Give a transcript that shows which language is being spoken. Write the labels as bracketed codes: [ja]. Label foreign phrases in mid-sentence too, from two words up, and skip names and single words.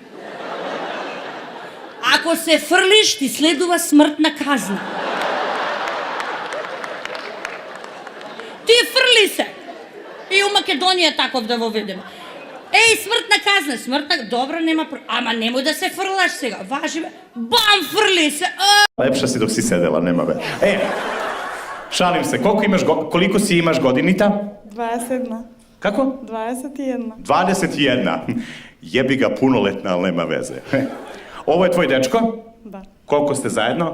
[mk] Ако се фрлиш, ти следува смртна казна. Ти фрли се. И у Македонија таков да воведеме. Смртна, добро, нема ама немој да се фрлаш сега. Важи бе. Бам, фрли се. [sr] Lepša si dok si sedela, nema be. Šalim se, koliko si imaš godinica? 21. Kako? 21. 21. Jebi ga punoletna, ali nema veze. Ovo je tvoj dečko? Da. Koliko ste zajedno?